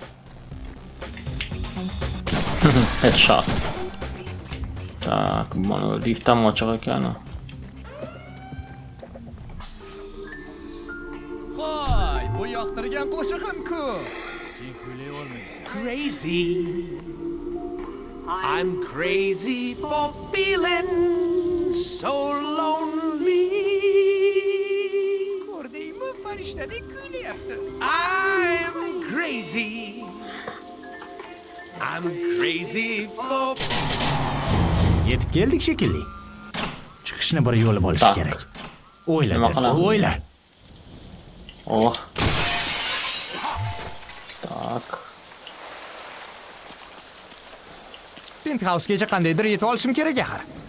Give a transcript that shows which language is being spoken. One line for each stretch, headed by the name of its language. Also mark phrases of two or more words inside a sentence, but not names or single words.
Uzbek: Headshot. Tak, mana liftdan ochiq ekan. Voy, bu yoqtirgan qo'shig'im-ku. Sen kuylay olmaysan. Crazy.
English: I'm crazy for feeling so lonely.
Uzbek: Ko'rdingmi, farishtadek kuylayapti.
English: I'm crazy. I'm crazy for.
Uzbek: Yetib keldik shekilli. Chiqishni bir yo'li bo'lishi Tak. kerak. O'yla, Nima qilamiz? o'yla. Oh. Tak. Penthouse-gacha qandaydir yetib olishim kerak axir.